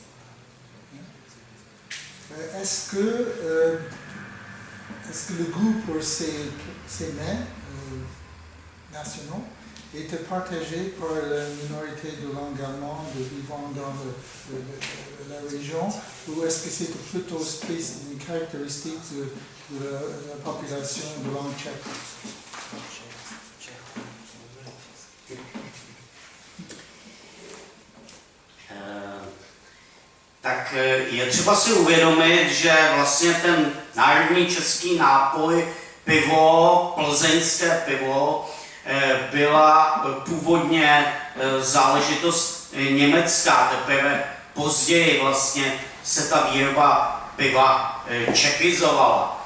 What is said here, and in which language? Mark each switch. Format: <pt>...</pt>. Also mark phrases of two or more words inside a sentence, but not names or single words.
<fr>Est-ce que le goût pour ces mets nationaux était partagé par la minorité de langue allemande vivant dans la région, ou est-ce que c'était plutôt une caractéristique de la population de langue tchèque?</fr> <cs>Tak je třeba si uvědomit, že vlastně ten národní český nápoj, pivo, plzeňské pivo, byla původně záležitost německá, teprve později vlastně se ta výroba piva čechizovala.</cs>